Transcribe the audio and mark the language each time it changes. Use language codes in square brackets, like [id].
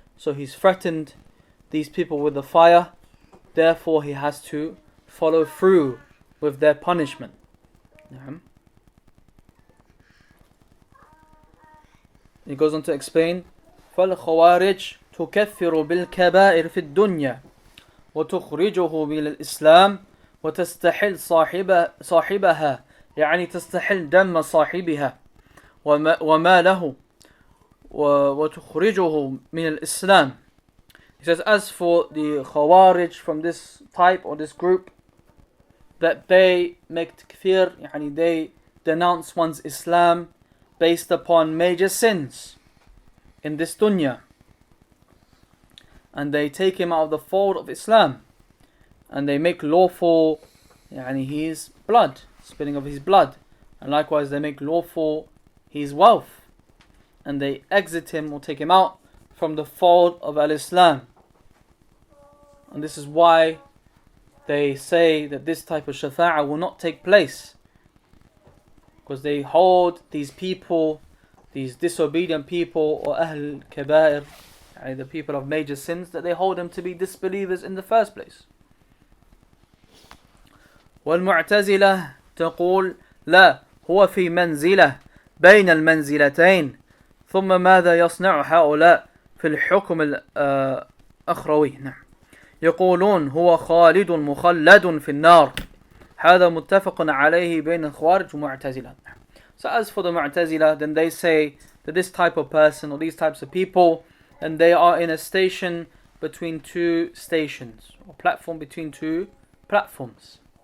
[en] So He's threatened these people with the fire, therefore He has to follow through with their punishment. He goes on to explain [ar] فالخوارج تكفر بالكبائر في الدنيا وتخرجه من الإسلام وتستحل صاحبها يعني تستحل دم صاحبها وماله وتخرجه من الإسلام. [en] He says, as for the Khawarij from this type or this group, that they make takfir, yani they denounce one's Islam based upon major sins in this dunya, and they take him out of the fold of Islam, and they make lawful yani his blood, spilling of his blood, and likewise they make lawful his wealth, and they exit him or take him out from the fold of Al-Islam. And this is why they say that this type of shafa'ah will not take place, because they hold these people, these disobedient people, or Ahl Kabair, the people of major sins, that they hold them to be disbelievers in the first place. [ar] والمعتزلة تقول لا هو في منزلة بين المنزلتين ثم ماذا يصنع هؤلاء في الحكم الأخروي. نعم. يقولون هو خالد مخلد في النار. هذا متفق عليه بين الخوارج والمعتزلة. [en] So as for the Mu'tazila, then they say that this type of person or these types of people, and they are in a station between two stations, or platform between two platforms.